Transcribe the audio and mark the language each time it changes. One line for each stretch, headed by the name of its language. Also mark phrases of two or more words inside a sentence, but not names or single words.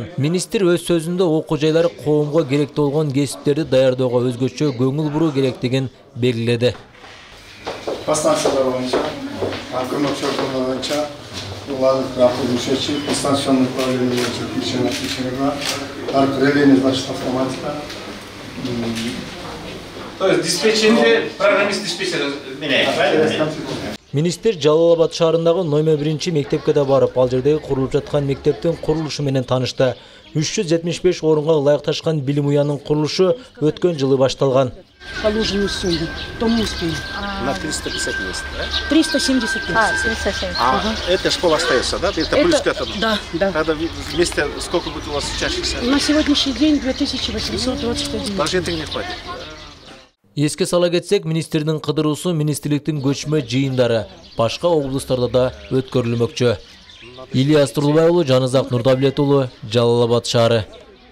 Kyrgyz: Министр өз сөзүндө окуу жайлар коомго керектүү болгон кесиптерди даярдөөгө өзгөчө көңүл буруу керектигин белгиледи. Станциялар боюнча, көмөкчүлөр боюнча, улардын
Russian: работающий станционный управление
Kyrgyz: боюнча релейный,
Russian: значит, автоматика. То есть
Kyrgyz: диспетчерде программист-диспетчер менен, правильно? Министр Жалал Абад шаарындагы номер 1 мектепке да барып, ал жердеги курулуп жаткан мектептин курулушу менен таанышты. 375 орунга ылайыкташкан билим уянын курулушу өткөн жылы башталган.
Russian: Положенную сумму, то мы успеем. На 350 мест, да? 375. 370. Эта школа остается, да? Это плюс к этому? Да, да. Когда вместе сколько будет у вас учащихся? На сегодняшний день 2821. Даже этого не хватит.
Kyrgyz: Эске сала кетсек, министрдин кыдыруусу министрликтин көчмө жыйындары башка облустарда да өткөрүлмөкчү. Ильяс Турлубай уулу, Жанызак Нурдавлет уулу, Жалал Абад шаары.